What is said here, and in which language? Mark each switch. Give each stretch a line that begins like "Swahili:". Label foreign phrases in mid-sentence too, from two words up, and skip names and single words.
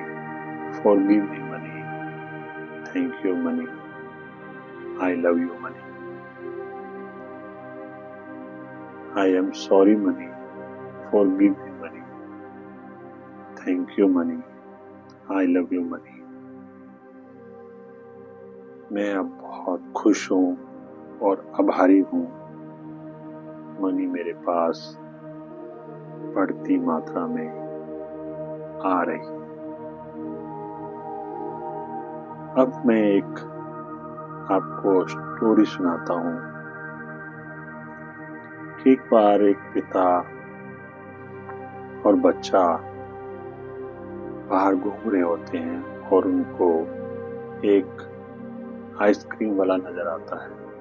English: Forgive me, money. Thank you, money. I love you, money. I am sorry, money. Forgive me, money. Thank you, money. I love you, money.
Hindi: मैं अब बहुत खुश हूँ और आभारी हूँ। मनी मेरे पास बढ़ती मात्रा में आ रही। अब मैं एक आपको स्टोरी सुनाता हूँ कि एक बार एक पिता और बच्चा बाहर घूम रहे होते हैं और उनको एक आइसक्रीम वाला नजर आता है।